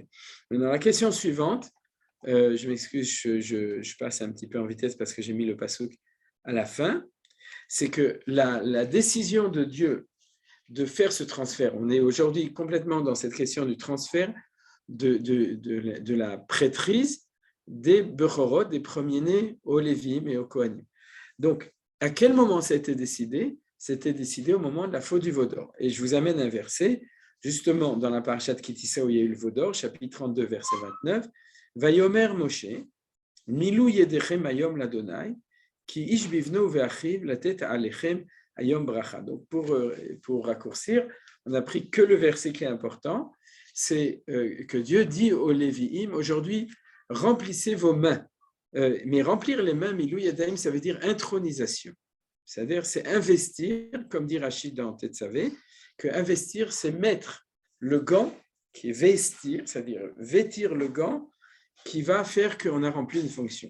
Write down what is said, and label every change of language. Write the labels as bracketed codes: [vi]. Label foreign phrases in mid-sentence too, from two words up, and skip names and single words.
[fr] Maintenant, la question suivante, je m'excuse, je passe un petit peu en vitesse parce que j'ai mis le passouk à la fin, c'est que la décision de Dieu de faire ce transfert, on est aujourd'hui complètement dans cette question du transfert de la prêtrise des Bechorot, des premiers-nés aux Lévim et aux Kohanim. Donc, à quel moment ça a été décidé? C'était décidé au moment de la faute du veau d'or. Et je vous amène un verset, justement dans la parasha de Kitissa où il y a eu le veau d'or, chapitre 32, verset 29. [he] ויאמר משה מלאו ידכם היום ליהוה כי איש בבנו ובאחיו לתת עליכם היום ברכה. [fr] Donc pour raccourcir, on a pris que le verset qui est important, c'est que Dieu dit aux Lévi'im, aujourd'hui, remplissez vos mains. Mais remplir les mains, [he] מילוי ידיים, [fr] ça veut dire intronisation. C'est-à-dire, c'est investir, comme dit Rachid dans Tetzavé, que investir, c'est mettre le gant, qui est vestir, c'est-à-dire vêtir le gant, qui va faire qu'on a rempli une fonction.